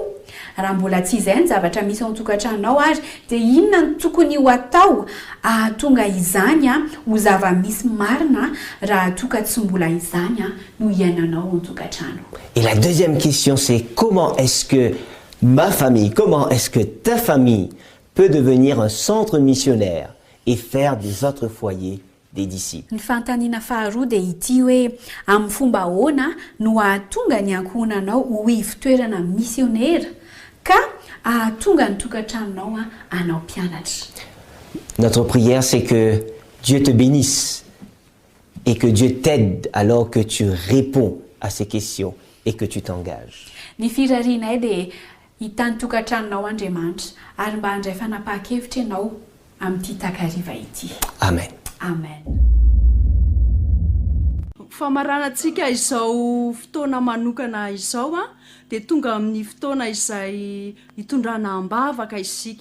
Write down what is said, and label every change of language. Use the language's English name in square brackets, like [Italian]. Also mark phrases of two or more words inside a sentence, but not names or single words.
[Malagasy] Raha mbola tsy izay ny zavatra misy ao an-tokantranonao ary dia inona no tokony ho atao ahatonga izany ho zava-misy marina raha toka tsy mbola izany no iainanao ao an-tokantrano. [French] Et la deuxième question, c'est comment est-ce que ma famille, comment est-ce que ta famille peut devenir un centre missionnaire et faire des autres foyers des disciples? [Malagasy] Ny fanontaniana faharoa dia ity hoe amin'ny fomba ahoana no ahatonga ny ankohonanao ho ivon-toerana missionnaire ka ahatonga ny tokantranonao anao mpianatra. [French] Notre prière, c'est que Dieu te bénisse et que Dieu t'aide alors que tu réponds à ces questions et que tu t'engages. [Malagasy] Ny firarianay dia hitany tokantranonao Andriamanitra ary mba handray fanapahan-kevitra ianao amin'ity takariva ity. Amen. Amen. Famaranantsika izao fotoana manokana izao dia tonga amin'ny fotoana izay hitondrana ambavaka isika.